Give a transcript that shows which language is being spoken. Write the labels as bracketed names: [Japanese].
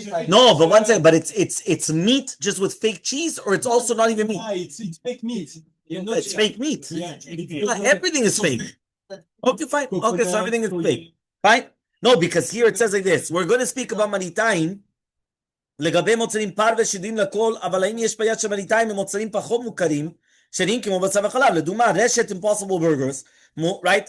[English] No, but 1 second. But it's meat just with fake cheese, or it's also not even meat. It's fake meat. It's fake meat. Yeah. Everything is fake. Okay, fine. Okay, so everything is fake. Fine. No, because here it says like this. We're going to speak about manitain. [Hebrew] לגבי מוצרים פרווה שידועים לכל, אבל האם יש בעיה שמניטיים הם מוצרים פחות מוכרים, שנראים כמו בשר וחלב? לדוגמה, רשת Impossible Burgers, [English] right?